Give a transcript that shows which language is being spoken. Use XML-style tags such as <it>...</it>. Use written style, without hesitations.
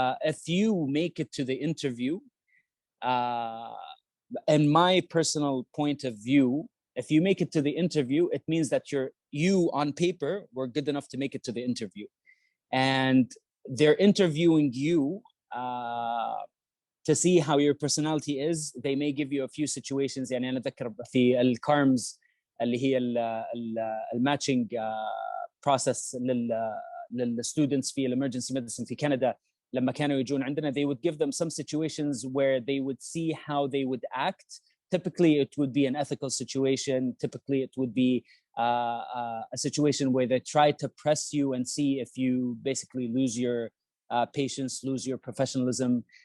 <en>If you make it to the interview, in my personal point of view, if you make it to the interview, it means that you on paper were good enough to make it to the interview. And they're interviewing you to see how your personality is. They may give you a few situations.</en> <ar>يعني أنا أذكر في الكارمز اللي هي الماتشنج process للستودنتس في emergency medicine في كندا. لما كانوا يجون عندنا,</ar> <en>they would give them some situations where they would see how they would act. Typically, it would be an ethical situation. Typically, it would be a situation where they try to press you and see if you basically lose your patience, lose your professionalism.</en>